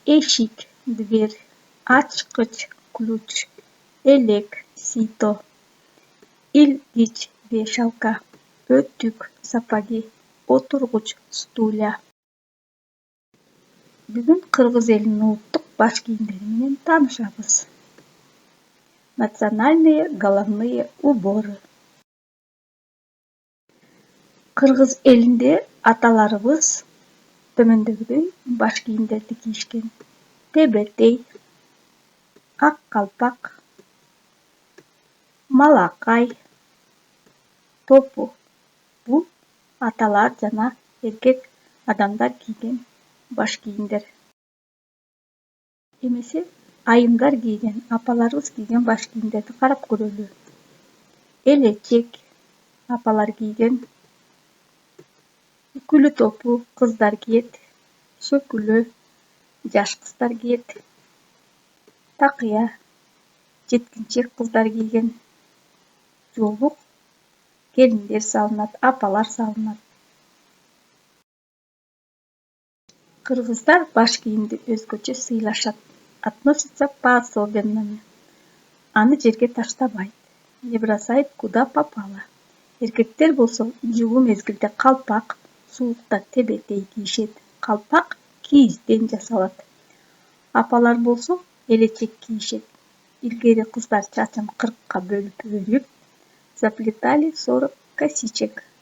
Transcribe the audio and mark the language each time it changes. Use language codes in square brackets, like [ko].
[ky] Эшик, [ru] дверь, [ky] ачкыч, [ru] ключ, [ky] элек, [ru] сито, [ky] илгич, [ru] вешалка, [ky] өтүк, [ru] сапоги, [ky] отургуч, [ru] стулья. [ky] Бүгүн кыргыз элинин улуттук баш кийимдери менен таанышабыз. [ru] Национальные головные уборы. [ky] Кыргыз элинде аталарыбыз төмөндөгүдөй баш кийимдерди кийишкен. Тебетей, ак калпак, малакай, топу. Бул аталар жана эркек адамдар кийген баш кийимдер. Эмесе айымдар кийген, апаларыбыз кийген баш кийимдерди карап көрөлү. Элечек апалар кийген, үкүлү топу кыздар кийет, сөкүлө жаш кыздар кийет, такыя жеткинчек кыздар кийген, жоолук келиндер салынат, апалар салынат. Кыргыздар баш кийимди өзгөчө сыйлашат, [ru] относятся по-особенному. [ky] Аны жерге таштабайт, [ru] не бросает куда попало. [ky] Эркектер болсо жылуу мезгилде калпак, суулукта тебетей кийишет. Калпак кийизден жасалат. Апалар болсо элечек кийишет. Илгери кыздар чачын 40 бөлүп өрүп, [ru] заплетали 40 косичек.